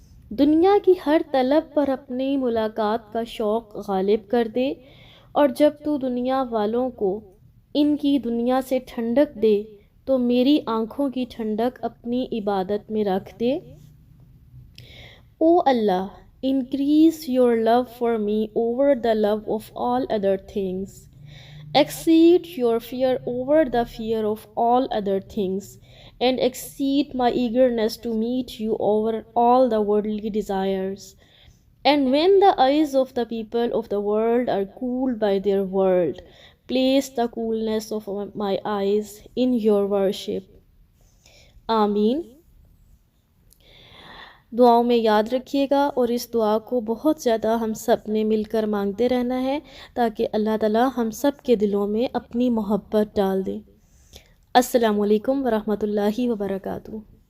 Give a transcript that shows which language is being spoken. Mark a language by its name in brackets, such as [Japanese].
[Urdu] دنیا کی ہر طلب پر اپنی ملاقات کا شوق غالب کر دے، اور جب تو دنیا والوں کو ان کی دنیا سے ٹھنڈک دے تو میری آنکھوں کی ٹھنڈک اپنی عبادت میں رکھ دے۔ او اللہ، [English] increase your love for me over the love of all other things. Exceed your fear over the fear of all other things, and exceed my eagerness to meet you over all the worldly desires. And when the eyes of the people of the world are cooled by their world, place the coolness of my eyes in your worship. [Urdu] آمین۔ دعاؤں میں یاد رکھیے گا اور اس دعا کو بہت زیادہ ہم سب نے مل کر مانگتے رہنا ہے تاکہ اللہ تعالیٰ ہم سب کے دلوں میں اپنی محبت ڈال دے۔ السلام علیکم ورحمۃ اللہ وبرکاتہ۔